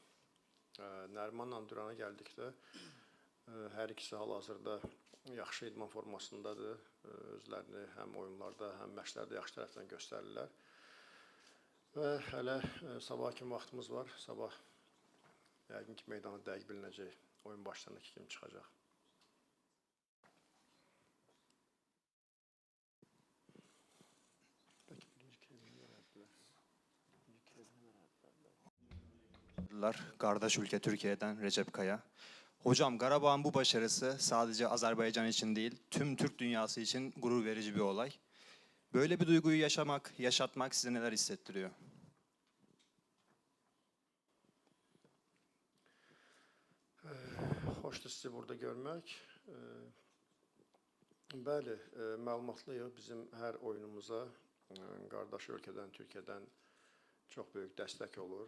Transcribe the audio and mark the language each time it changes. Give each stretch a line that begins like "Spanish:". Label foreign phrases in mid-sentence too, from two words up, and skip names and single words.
Azerbaijani: Nərimanla Durana gəldikdə, hər ikisi hal-hazırda yaxşı idman formasındadır. Özlərini həm oyunlarda, həm məşqlərdə yaxşı tərəfdən göstərirlər. Və hələ sabah kimi vaxtımız var. Sabah yəqin ki, meydana dəqiq bilinəcək. Oyun başlarındakı kimi çıxacaq.
Turkish: Kardeş ülke Türkiye'den Recep Kaya. Hocam, Qarabağ'ın bu başarısı sadece Azerbaycan için değil, tüm Türk dünyası için gurur verici bir olay. Böyle bir duyguyu yaşatmak size neler hissettiriyor?
Azerbaijani: Xoşdur sizi burada görmək. Bəli, məlumatlıyıq bizim hər oyunumuza qardaş ölkədən, Türkiyədən çox böyük dəstək olur.